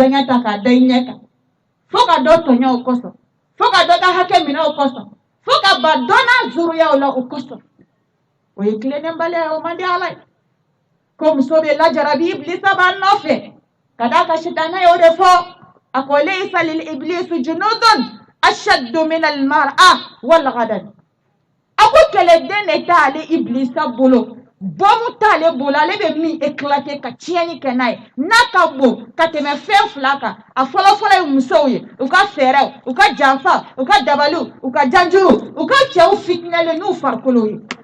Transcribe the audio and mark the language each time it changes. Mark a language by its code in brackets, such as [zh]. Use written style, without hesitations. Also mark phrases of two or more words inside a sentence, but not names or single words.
[bm] jaɲa ta k'a da i ɲɛ kan fo ka dɔ tɔɲɔ o kosɔn fo ka dɔ ka hakɛ minɛ o kosɔn fo ka ba dɔ n'a zuruya o la o kosɔn o ye tilennenbaliya ye o man di ala ye ko muso bɛ lajarabi iblisa b'a nɔfɛ ka d'a ka sitanɛ y'o de fɔ a ko [ar] ليس لإبليس جنود أشد من المرأة والغضب [bm] a ko kɛlɛden de t'ale iblisa bolo bɔmu t'ale bolo ale bɛ min éclater ka tiɲɛni kɛ n'a ye n'a ka bon ka tɛmɛ fɛn fila kan a fɔlɔfɔlɔ ye musow ye u ka fɛɛrɛw u ka janfa u ka dabaliw u ka janjuru u ka cɛw fitinɛlen n'u farikolo ye